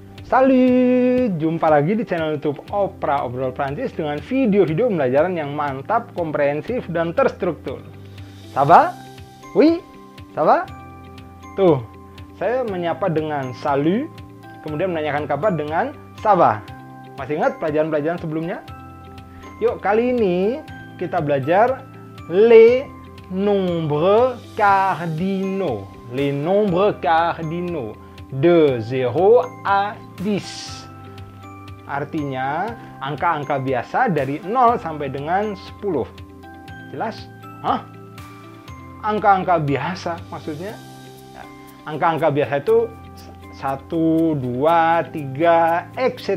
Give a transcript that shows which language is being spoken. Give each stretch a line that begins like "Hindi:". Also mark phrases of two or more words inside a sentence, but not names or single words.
Indonesian: Salut, jumpa lagi di channel YouTube Opera Obrol Prancis dengan video-video pembelajaran yang mantap, komprehensif, dan terstruktur.
French: Ça va? Oui? Ça va?
Indonesian: Tuh, saya menyapa dengan salut, kemudian menanyakan kabar dengan
French: ça va.
Indonesian: Masih ingat pelajaran-pelajaran sebelumnya? Yuk, kali ini kita belajar
French: les nombres cardinaux. Les nombres cardinaux. De 0 à 10.
Indonesian: Artinya angka-angka biasa dari 0 sampai dengan 10. Jelas? Hah? Angka-angka biasa maksudnya? Ya. Angka-angka biasa itu 1, 2, 3, etc.